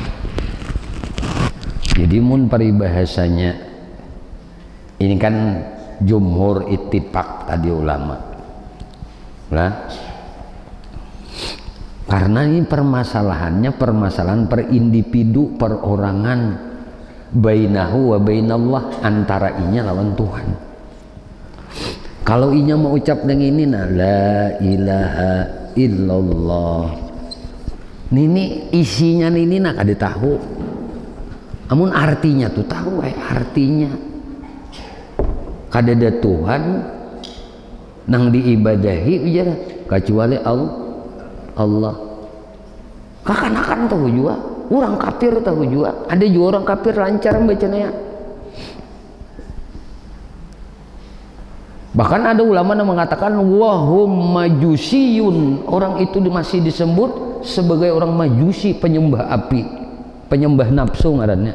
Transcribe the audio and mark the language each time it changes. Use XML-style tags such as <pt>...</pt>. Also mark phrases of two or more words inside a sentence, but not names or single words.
<bjn>Jadi mun paribahasanya ini kan jumhur ittifaq tadi ulama lah.</bjn> <id>Karena ini permasalahannya permasalahan per individu, perorangan,</id> <ar>bainahu wa bainallah,</ar> <bjn>antara inya lawan Tuhan. Kalau inya mau ucap dengan ini nah</bjn> <ar>la ilaha illallah,</ar> <bjn>ini isinya ini nak ada tahu, amun artinya tuh tahu artinya kadada Tuhan nang diibadahi ujar kecuali Allah. Kakanakan tahu juga, orang kafir tahu juga, ada juga orang kafir lancar bacanya.</bjn> <id>Bahkan ada ulama yang mengatakan</id> <ar>wahum majusiyun,</ar> <id>orang itu masih disebut sebagai orang majusi, penyembah api, penyembah nafsu ngarannya.</id>